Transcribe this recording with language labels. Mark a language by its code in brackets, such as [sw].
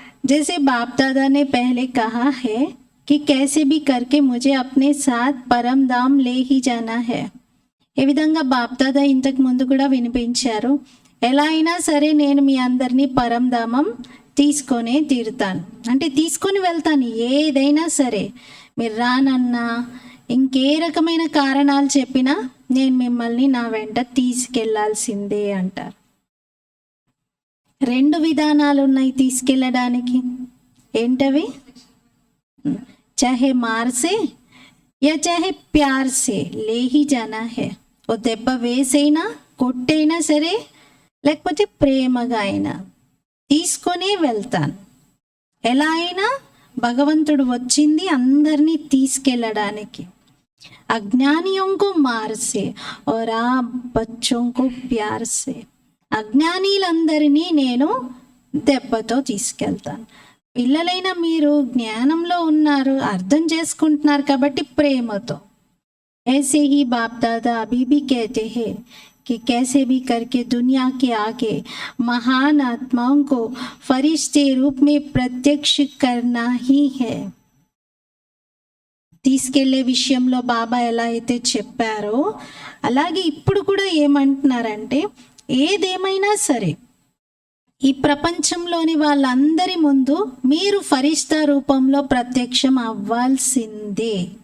[hi] जैसे बाप दादा ने पहले कहा है कि कैसे भी करके मुझे अपने साथ परम धाम ले ही जाना है. [te] ఏ విధంగా బాప్ దాదా ఇంతకు ముందు కూడా వినిపించారు, ఎలా అయినా సరే నేను మీ అందరినీ పరంధామం తీసుకొనే తీరుతాను, అంటే తీసుకొని వెళ్తాను. ఏదైనా సరే మీరు రానన్నా ఇంకే రకమైన కారణాలు చెప్పినా నేను మిమ్మల్ని నా వెంట తీసుకెళ్లాల్సిందే అంటారు. రెండు విధానాలు ఉన్నాయి తీసుకెళ్ళడానికి. ఏంటవి? [hi] చాహే మార్సే యా చాహే ప్యార్ సే లే హీ జానా హే. [te] ఓ దెబ్బ వేసైనా కొట్టైనా సరే, లేకపోతే ప్రేమగా అయినా తీసుకొనే వెళ్తాను. ఎలా అయినా భగవంతుడు వచ్చింది అందరినీ తీసుకెళ్ళడానికి. [hi] అజ్ఞానియోं को मार से और आप बच्चों को प्यार से. [te] అజ్ఞానీలందరినీ నేను దెబ్బతో తీసుకెళ్తాను. పిల్లలైన మీరు జ్ఞానంలో ఉన్నారు, అర్థం చేసుకుంటున్నారు కాబట్టి ప్రేమతో. [hi] ऐसे ही बाप दादा अभी भी कहते हैं कि कैसे भी करके दुनिया के आगे महान आत्माओं को फरिश्ते रूप में प्रत्यक्ष करना ही है. [te] తీసుకెళ్లే విషయంలో బాబా ఎలా అయితే చెప్పారో అలాగే ఇప్పుడు కూడా ఏమంటున్నారంటే, ఏదేమైనా సరే ఈ ప్రపంచంలోని వాళ్ళందరి ముందు మీరు ఫరిష్తా రూపంలో ప్రత్యక్షం అవ్వాల్సిందే.